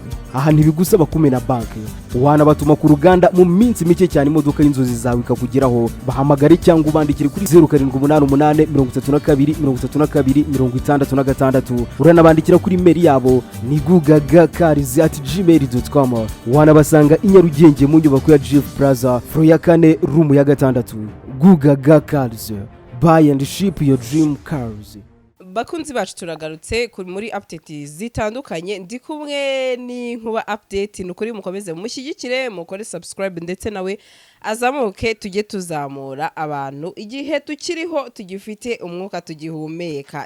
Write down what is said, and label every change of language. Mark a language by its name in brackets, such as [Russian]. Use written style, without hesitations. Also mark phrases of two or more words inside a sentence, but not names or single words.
[Kinyarwanda] Aha ntibigusaba kumena banki, wanabatuma ku ruganda mu minsi mike cyane imodoka y'inzozi zawe ikakugeraho. Bahamagare cyangwa ubandikire kuri 0788 uranabandikira kuri mail yabo ni gugagacars@gmail.com. wanabasanga i Nyarugenge mu nyubako ya Jeff Plaza floor ya 4 room ya 6. [English] Gugaga Cars, buy and ship your dream cars. [Kinyarwanda] Bakunzi bacu turagarutse muri update zitandukanye, ndi kumwe n'Inkuba update. Nukuri mukomeze mushyigikire, mukore subscribe ndetse nawe azamuke tujye tuzamura abantu igihe tukiriho tugifite umwuka tugihumeka.